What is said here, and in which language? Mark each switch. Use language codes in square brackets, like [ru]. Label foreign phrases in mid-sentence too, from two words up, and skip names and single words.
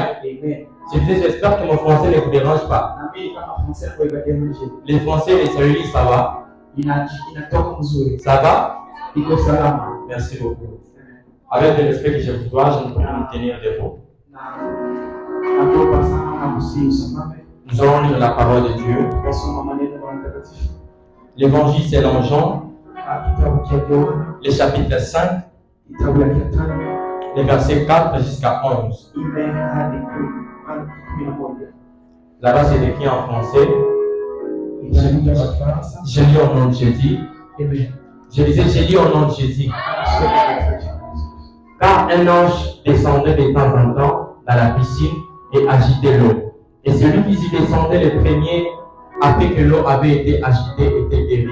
[fr] Je disais, j'espère que mon français ne vous dérange pas. Les Français et les Swahili, ça va? Ça va? Merci beaucoup. Avec le respect que je vous dois, je ne peux pas me tenir debout. Nous allons lire la parole de Dieu. [sw] Tutasoma maneno ya mtakatifu. [fr] L'évangile selon Jean, [sw] Kitabu cha Yohana, [fr] le chapitre 5, [sw] kitabu ya 5, [fr] les versets 4 jusqu'à 11. [sw] 4 hadi 11. [fr] Là-bas, c'est écrit en français. [sw] Itakuja kwa Kifaransa. [fr] Je lis au nom de Jésus. Amen. Je disais, j'ai lu au nom de Jésus. Car un ange descendait de temps en temps dans la piscine et agitait l'eau. Et celui qui y descendait le premier, après que l'eau avait été agitée, était guéri.